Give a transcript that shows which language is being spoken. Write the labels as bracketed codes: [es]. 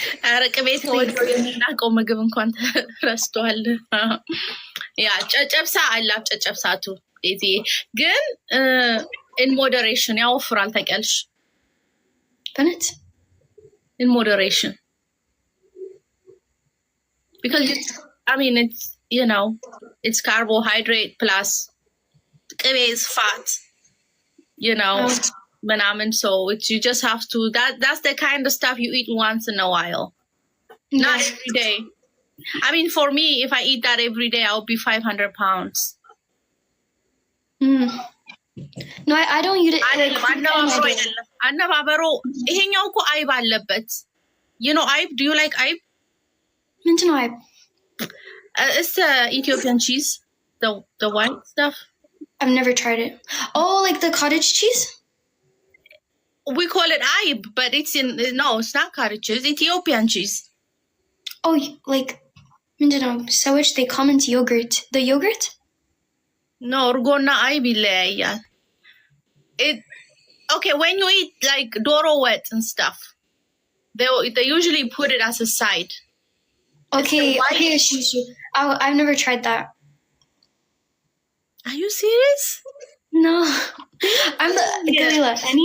[am] አረቅ ቤት ወዶ የምናውቀው ምግብ እንኳን ተረስቷል ያ ጨጨብሳ አላፍ ጨጨብሳቱ እዚህ ግን [en] in moderation [am] ያወፍራል ታውቂያለሽ በነት [en] in moderation because I mean it's you know it's carbohydrate plus ቅቤ is fat you know Manaman, so it's you just have to that's the kind of stuff you eat once in a while not every day I mean for me if I eat that every day I'll be 500 pounds Mm. No, I don't eat it. Like, [am] አነባበሮ ይሄኛው እኮ አይብ አለበት። [en] You know [am] አይብ? [en] Do you like አይብ? [am] ምንድን ነው አይብ? [en] It's the Ethiopian cheese, the white stuff. I've never tried it. Oh, like the cottage cheese? We call it ayib, but it's not cottage cheese. Ethiopian cheese. Oh, like, [am] ምንድን ነው ሰዎች [en] they comment yogurt. The yogurt? [am] No, እርጎና አይብ ይለያያል. [en] Okay, when you eat like ዶሮ ወጥ and stuff, they usually put it as a side. Okay, sure. I've never tried that. Are you serious? No. I'm the Galila.